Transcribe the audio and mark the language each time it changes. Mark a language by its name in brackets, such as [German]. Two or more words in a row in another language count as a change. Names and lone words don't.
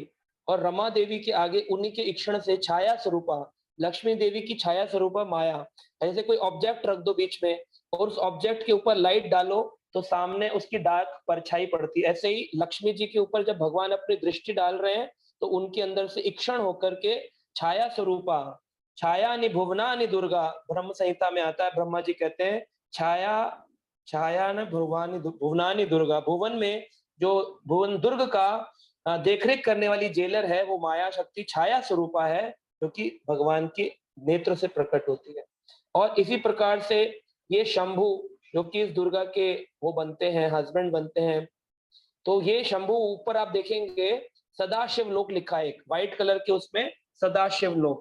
[Hindi] और रमा देवी के आगे उन्हीं के इक्षण से छाया स्वरूपा लक्ष्मी देवी की छाया स्वरूपा माया। ऐसे कोई ऑब्जेक्ट रख दो बीच में और उस ऑब्जेक्ट के ऊपर लाइट डालो तो सामने उसकी डार्क परछाई पड़ती है। ऐसे ही लक्ष्मी जी के ऊपर जब भगवान अपनी दृष्टि डाल रहे हैं तो उनके अंदर से इक्षण होकर के छाया स्वरूपा, [Sanskrit] छाया नि भुवना नि दुर्गा, [Hindi] ब्रह्म संहिता में आता है। ब्रह्मा जी कहते हैं [Sanskrit] छाया न भुवनानि दुर्गा। [Hindi] भुवन में जो भुवन दुर्ग का देखरेख करने वाली जेलर है वो माया शक्ति छाया स्वरूपा है, जो कि भगवान के नेत्र से प्रकट होती है। और इसी प्रकार से ये शंभु जो कि इस दुर्गा के वो बनते हैं, हस्बैंड बनते हैं। तो ये शंभु ऊपर आप देखेंगे सदाशिव लोक लिखा है, एक [English] white colour [Hindi] के उसमें सदाशिव लोक।